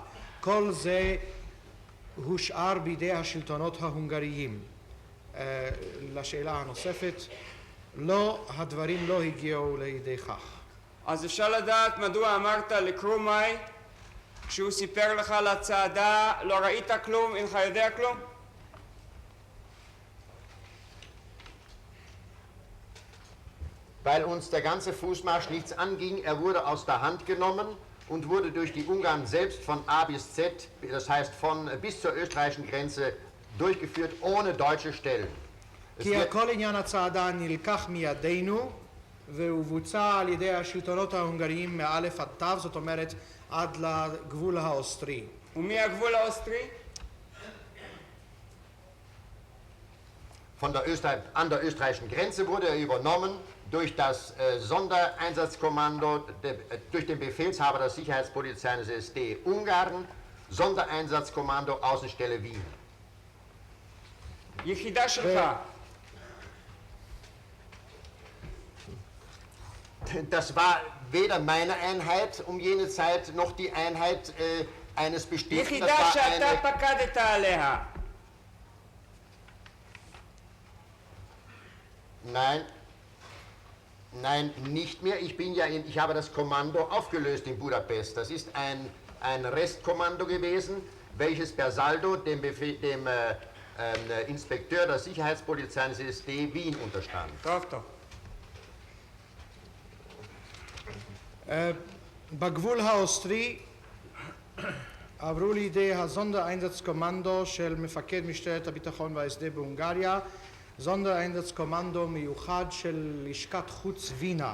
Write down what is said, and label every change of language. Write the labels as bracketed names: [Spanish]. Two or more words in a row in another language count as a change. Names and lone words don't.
[Hebrew] כל זה הושאר בידי השלטונות ההונגריים. לשאלה הנוספת, לא, הדברים לא הגיעו לידי כך. אז אפשר לדעת מדוע אמרת לקרומאי, כשהוא סיפר לך על הצעדה, לא ראית כלום, אינך יודע כלום? [German] Weil uns der ganze Fußmarsch nichts anging, er wurde aus der Hand genommen und wurde durch die Ungarn selbst von A bis Z, das heißt bis zur österreichischen Grenze, durchgeführt, ohne deutsche Stellen. [Hebrew] כי כל עניין הצעדה נלקח מידינו והוא בוצע על ידי השלטונות ההונגריים מאלף עד תו, זאת אומרת עד לגבול האוסטרי. ומי הגבול האוסטרי? [German] An der österreichischen Grenze wurde er übernommen durch das Sondereinsatzkommando, durch den Befehlshaber der Sicherheitspolizei des SD Ungarn, Sondereinsatzkommando Außenstelle Wien. [Hebrew] יחידה שלך. [German] Das war weder meine Einheit um jene Zeit noch die Einheit eines bestimmten. יחידה שאתה פקדת עליה. Nein, nicht mehr. Ich habe das Kommando aufgelöst in Budapest. Das ist ein Restkommando gewesen, welches per Saldo dem Inspekteur der Sicherheitspolizei des SD Wien unterstand. [Hebrew] טוב. בגבול האוסטרי עברו לידי הזונדרeinsatzkommando של מפקד משטרת הביטחון וה-SD בהונגריה, זונדרeinsatzkommando מיוחד של לשכת חוץ וינה.